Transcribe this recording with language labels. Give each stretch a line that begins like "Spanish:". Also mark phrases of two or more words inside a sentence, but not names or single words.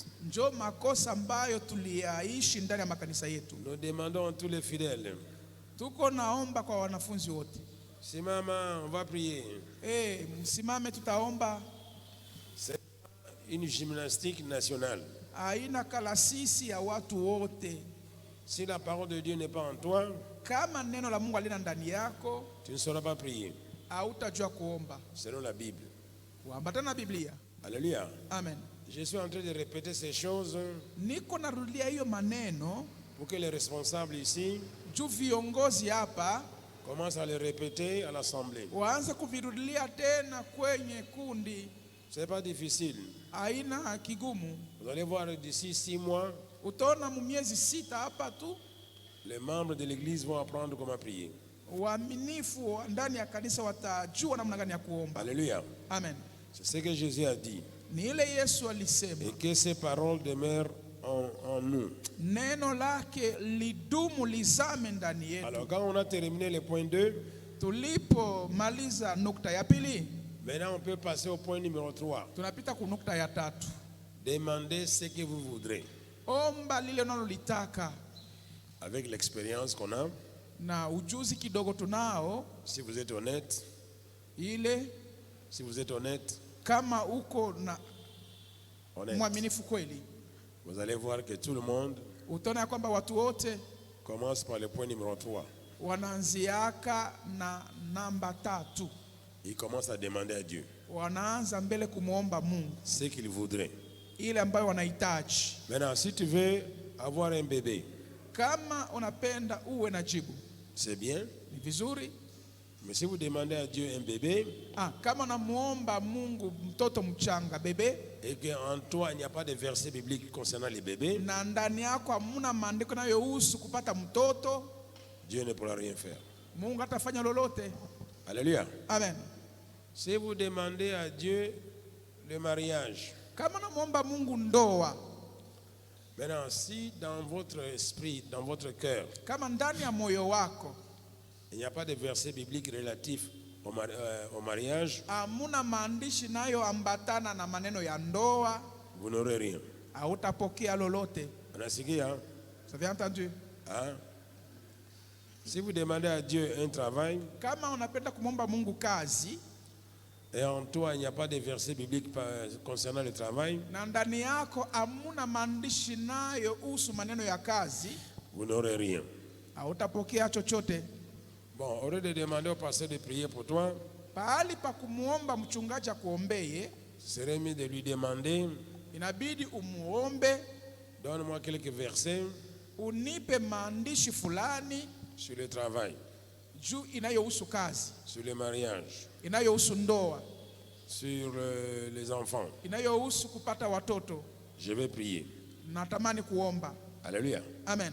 Swahili: Njo makosa ambayo tuliyaishi ndani ya makanisa yetu.
French: Nous demandons à tous les fidèles,
Swahili: Tuko naomba kwa wanafunzi wote,
French: si maman, on va prier.
Swahili: msimame tutaomba.
French: C'est une gymnastique nationale.
Swahili: Haina kalasisi ya watu wote.
French: Si la parole de Dieu n'est pas en toi,
Swahili: Kama neno la Mungu halina ndani yako,
French: tu ne sauras pas prier,
Swahili: hautajua kuomba.
French: selon la Bible.
Swahili: Kuambatana na Biblia.
French: Alléluia. Amen. Je suis en train de répéter ces choses
Swahili: Niko narudia hiyo maneno
French: pour que les responsables ici
Swahili: juu viongozi hapa
French: commencent à les répéter à l'assemblée.
Swahili: waanze kuvirudilia tena kwenye kundi.
French: Ce n'est pas difficile.
Swahili: Haina kigumu.
French: Vous allez voir d'ici 6 mois,
Swahili: Utaona mu miezi 6 hapa tu
French: les membres de l'église vont apprendre comment prier.
Swahili: waaminifu ndani ya kanisa watajua namna gani ya kuomba.
French: Alléluia. Amen. C'est ce que Jésus a dit.
Swahili: Ni ile Yesu alisema.
French: Et que ces paroles demeurent en nous.
Swahili: Neno lake lidumu lizame ndani yetu.
French: Alors quand on a terminé le point 2,
Swahili: tulipomaliza nukta ya pili,
French: maintenant on peut passer au point numéro 3.
Swahili: tunapita ku nukta ya tatu.
French: Demandez ce que vous voudrez.
Swahili: Omba lile unalolitaka.
French: Avec l'expérience qu'on a,
Swahili: Na ujuzi kidogo tunao,
French: si vous êtes honnête,
Swahili: kama uko na honnête, mwaminifu kweli,
French: vous allez voir que tout le monde
Swahili: utaona kwamba watu wote
French: commence par le point numéro 3.
Swahili: wanaanziaka na namba 3.
French: Ils commencent à demander à Dieu
Swahili: Wanaanza mbele kumuomba Mungu
French: ce qu'il voudrait.
Swahili: ile ambayo wanahitaji.
French: Maintenant, si tu veux avoir un bébé,
Swahili: Kama unapenda uwe na jibu,
French: c'est bien.
Swahili: ni vizuri.
French: Mais si vous demandez à Dieu un bébé,
Swahili: Kama unamuomba Mungu mtoto mchanga, bebe,
French: et qu'en toi il n'y a pas de verset biblique concernant les bébés,
Swahili: na ndani yako hamuna maandiko yanayohusu kupata mtoto,
French: Dieu ne pourra rien faire.
Swahili: Mungu hatafanya lolote.
French: Alléluia. Amen. Si vous demandez à Dieu le mariage,
Swahili: Kama unamuomba Mungu ndoa,
French: maintenant si dans votre esprit, dans votre cœur,
Swahili: kama ndani ya moyo wako
French: il n'y a pas de verset biblique relatif au mariage,
Swahili: hamuna maandishi nayo ambatana na maneno ya ndoa,
French: vous n'aurez rien.
Swahili: hautapokea lolote. Anasikia?
French: Ça vient entendu? Hein? Si vous demandez à Dieu un travail,
Swahili: Kama unapenda kumomba Mungu kazi,
French: et en toi il n'y a pas de verset biblique concernant le travail,
Swahili: na ndani yako hamuna maandishi nayo husu maneno ya kazi,
French: vous n'aurez rien.
Swahili: hautapokea chochote.
French: Bon, au lieu de demander au pasteur de prier pour toi,
Swahili: Pahali pa kumuomba mchungaji akuombeye,
French: ce serait mieux de lui demander,
Swahili: inabidi umuombe,
French: donne-moi quelques versets
Swahili: unipe maandishi fulani
French: sur le travail,
Swahili: juu inayohusu kazi,
French: sur le mariage,
Swahili: inayohusu ndoa,
French: sur les enfants.
Swahili: inayohusu kupata watoto.
French: Je vais prier.
Swahili: Natamani kuomba.
French: Alléluia. Amen.